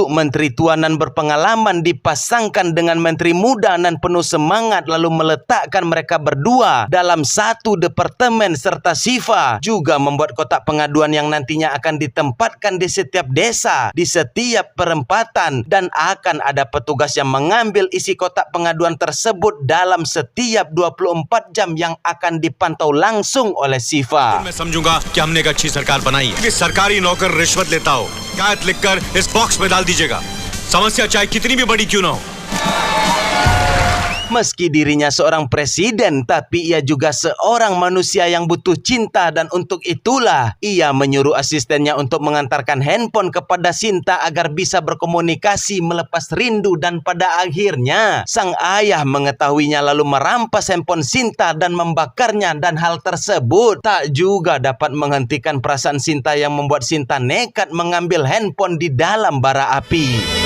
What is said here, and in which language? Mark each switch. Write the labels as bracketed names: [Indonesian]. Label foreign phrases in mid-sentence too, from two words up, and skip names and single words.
[Indonesian] menteri tuanan berpengalaman dipasangkan dengan menteri muda dan penuh semangat lalu meletakkan mereka berdua dalam satu departemen, serta Syifa juga membuat kotak pengaduan yang nantinya akan ditempatkan di setiap desa, di setiap perempatan, dan akan ada petugas yang mengambil isi kotak pengaduan tersebut dalam setiap 24 jam yang akan dipantau langsung oleh Syifa. [Hindi] मैं समझूंगा कि हमने एक अच्छी सरकार बनाई है। कि सरकारी नौकर रिश्वत लेता हो, शिकायत लिखकर इस बॉक्स में डाल दीजिएगा। समस्या चाहे कितनी भी बड़ी क्यों ना हो। [Indonesian] Meski dirinya seorang presiden, tapi ia juga seorang manusia yang butuh cinta, dan untuk itulah ia menyuruh asistennya untuk mengantarkan handphone kepada Sinta agar bisa berkomunikasi melepas rindu. Dan pada akhirnya sang ayah mengetahuinya lalu merampas handphone Sinta dan membakarnya, dan hal tersebut tak juga dapat menghentikan perasaan Sinta yang membuat Sinta nekat mengambil handphone di dalam bara api.